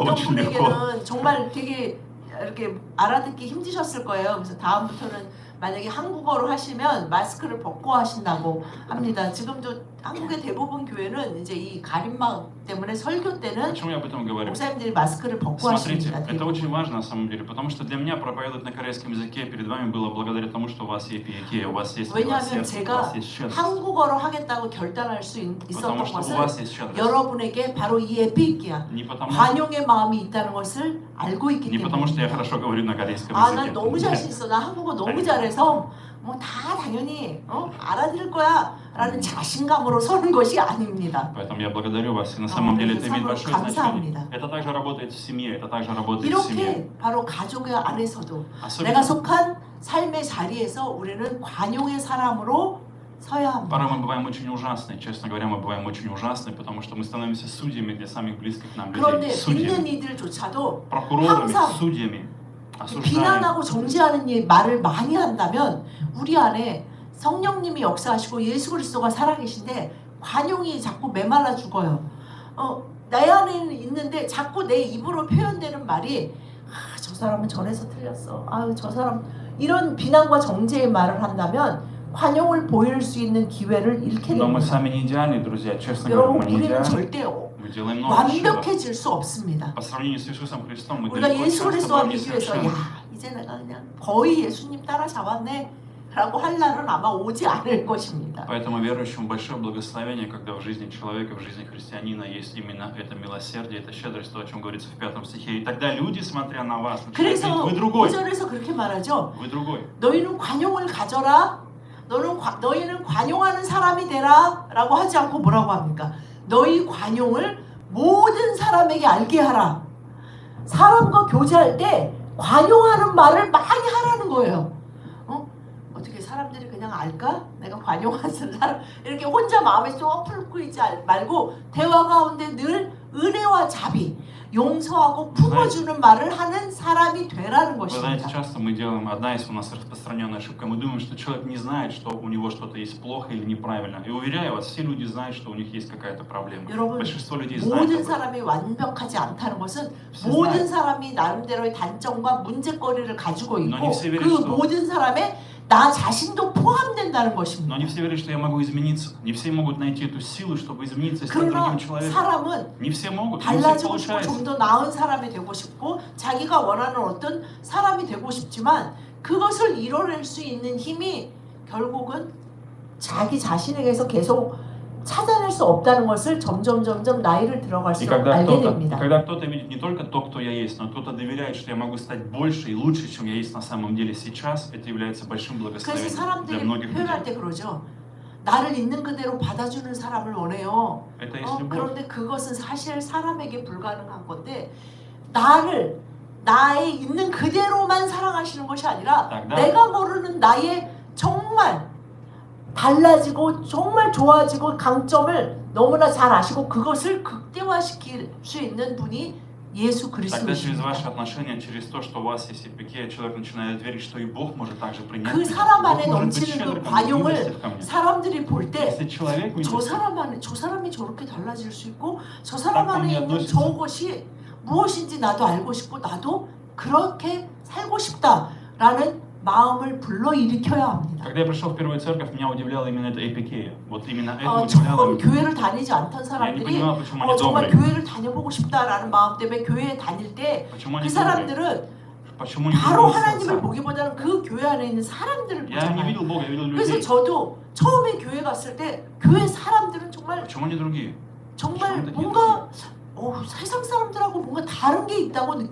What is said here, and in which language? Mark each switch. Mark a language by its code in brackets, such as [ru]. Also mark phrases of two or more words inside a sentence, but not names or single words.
[ko] 어떤 [ru] очень легко. [ko] 분에게는 정말 되게 이렇게 알아듣기 힘드셨을 거예요. 그래서 다음부터는 만약에 한국어로 하시면 마스크를 벗고 하신다고 합니다. 지금도 한국의 대부분 교회는 이제 이 가림막 때문에 설교 때는 [ru] Почему я об этом говорю? [ko] 목사님들이 마스크를 벗고 [ru] Смотрите, [ko] 하십니다. [ru] это очень важно на самом деле, потому что для меня проповедовать на корейском языке перед вами было благодаря тому, что у вас есть эпиекея, у вас есть [ko] 왜냐하면 [ru] милосердие, у [ko] 제가 [ru] вас есть щедрость. [ko] 한국어로 하겠다고 결단할 수 있었던 [ru] Потому что у [ko] 것은 [ru] вас есть щедрость. [ko] 여러분에게 바로 이 에피기야 [ru] Не потому, [ko] 관용의 마음이 있다는 것을 알고 있기 [ru] не потому, что я [ko] 때문에 [ru] хорошо говорю на корейском [ko] 난 [ru] языке. [ko] 너무 자신 있어. 나 한국어 너무 잘해서 뭐 다 당연히 알아들을 거야 라는 자신감으로 서는 것이 아닙니다. [ru] Поэтому я благодарю вас, и на самом деле это имеет большое значение. [ko] 감사합니다. [ru] Это также работает в семье, это также работает в семье. [ko] 이렇게 바로 가족의 안에서도 [ru] Особенно [ko] 내가 속한 삶의 자리에서 우리는 관용의 사람으로 서야 합니다. [ru] порой мы бываем очень ужасны, честно говоря, мы бываем очень ужасны, потому что мы становимся судьями для самых близких нам [ko] 그런데 [ru] людей, [ko] 믿는 [ru] судьями, [ko] 이들조차도 [ru] прокурорами, [ko] 항상 [ru] судьями, осуждаем. [ko] 비난하고 정죄하는 말을 많이 한다면 우리 안에 성령님이 역사하시고 예수 그리스도가 살아계신데 관용이 자꾸 메말라 죽어요. 내 안에는 있는데 자꾸 내 입으로 표현되는 말이 저 사람은 전에서 틀렸어. 저 사람 이런 비난과 정죄의 말을 한다면 관용을 보일 수 있는 기회를 잃게 [ru] Но мы [ko] 됩니다. [ru] сами не идеальны, друзья. Честно говоря, [ko] 여러분 [ru] мы не [ko] 우리는 [ru] идеальны. [ko] 절대 [ru] Мы делаем много ошибок. [ko] 완벽해질 수 없습니다. [ru] По сравнению с Иисусом Христом, мы [ko] 우리가 [ru] далеко [ko] 예수 [ru] часто [ko] 그리스도와 [ru] бываем [ko] 비교해서 [ru] несовершенны. [ko] 이제 내가 그냥 거의 예수님 따라잡았네 라고 할 날은 아마 오지 않을 것입니다. [ru] Поэтому верующему большое благословение, когда в жизни человека, в жизни христианина есть именно это милосердие, это щедрость, то, о чем говорится в 5 стихе. И тогда люди, смотря на вас, начинают [ko] 그래서 [ru] говорить, вы другой, [ko] 5절에서 그렇게 말하죠. [ru] вы другой. [ko] 너희는 관용을 가져라. 너희는 관용하는 사람이 되라 라고 하지 않고 뭐라고 합니까? 너희 관용을 모든 사람에게 알게 하라. 사람과 교제할 때 관용하는 말을 많이 하라는 거예요. 어떻게 사람들이 그냥 알까? 내가 관용하는 사람 이렇게 혼자 마음에 쏙 풀고 있지 말고 대화 가운데 늘 은혜와 자비, 용서하고 품어주는 말을 하는 사람이 되라는 [ru] Вы знаете, [ko] 것입니다. [ru] часто мы делаем, одна из у нас распространенная ошибка, мы думаем, что человек не знает, что у него что-то есть плохо или неправильно. И уверяю вас, все люди знают, что у них есть какая-то проблема. [ko] 여러분, [ru] Большинство людей знают [ko] 모든 [ru] об этом. [ko] 사람이 완벽하지 않다는 것은 [ru] Все [ko] 모든 [ru] знают. [ko] 사람이 나름대로의 단점과 문제거리를 가지고 있고 [ru] Но не все верят, [ko] 그 [ru] что- [ko] 모든 사람의 나 자신도 포함된다는 것입니다. [ru] Но не все верят, что я могу измениться. Не все могут найти эту силу, чтобы измениться и стать [ko] 그러나 [ru] другим человеком. [ko] 사람은 [ru] Не все могут, не у всех [ko] 달라지고 싶고 [ru] получается. [ko] 좀 더 나은 사람이 되고 싶고 자기가 원하는 어떤 사람이 되고 싶지만 그것을 이뤄낼 수 있는 힘이 결국은 자기 자신에게서 계속 찾아낼 수 없다는 것을 점점 나이를 [ru] И [ko] 들어갈수록 [ru] когда [ko] 알게 [ru] кто-то, [ko] 됩니다. [ru] когда кто-то видит не только то, кто я есть, но кто-то доверяет, что я могу стать больше и лучше, чем я есть на самом деле сейчас, это является большим [ko] 그래서 [ru] благословением для [ko] 사람들이 [ru] многих [ko] 표현할 [ru] людей. [ko] 때 그러죠. 나를 있는 그대로 받아주는 사람을 원해요. [ru] Это есть любовь. [ko] 그런데 그것은 사실 사람에게 불가능한 건데 나의 있는 그대로만 사랑하시는 것이 아니라 [ru] тогда [ko] 내가 모르는 나의 정말 달라지고 정말 좋아지고 강점을 너무나 잘 아시고 그것을 극대화시킬 수 있는 분이 예수 [ru] Тогда через ваши [ko] 그리스도이십니다. [ru] отношения, через то, что у вас есть эпикея, человек начинает верить, что и Бог может также принять [ko] 그 [ru] меня. [ko] 사람 [ru] Бог [ko] 안에 [ru] может быть [ko] 넘치는 [ru] щедр [ko] 그 [ru] ко мне, [ko] 관용을 [ru] милостив ко мне. [ko] 사람들이 볼 때 [ru] Если человек [ko] 저 [ru] милостив, [ko] 사람 안에 저 사람이 저렇게 달라질 수 있고 저 사람 딱 안에 있는 [ru] относится. [ko] 저것이 무엇인지 나도 알고 싶고 나도 그렇게 살고 싶다라는 마음을 불러일으켜야 합니다. [ru] когда я пришел в первую церковь, меня удивляла именно эта эпикея. Вот именно это удивляло [ko] 처음 [ru] меня. [ko] 교회를 다니지 않던 [ru] Я не [ko] 사람들이 [ru] понимал, почему они [ko] 정말 [ru] добрые. [ko] 교회를 다녀보고 싶다라는 마음 때문에 교회에 다닐 때 [ru] Почему [ko] 그 [ru] они добрые? [ko] 사람들은 [ru] Почему не [ko] 바로 [ru] добрые [ko] 하나님을 [ru] сердца? [ko] 보기보다는 그 교회 안에 있는 사람들을 [ru] Я не [ko] 보잖아요. [ru] видел Бога, я видел [ko] 그래서 [ru] людей. [ko] 저도 처음에 교회 갔을 때 교회 사람들은 정말 [ru] Почему они другие? [ko] 정말 [ru] почему [ko] 뭔가 세상 사람들하고 뭔가 다른 게 있다고 [ru] И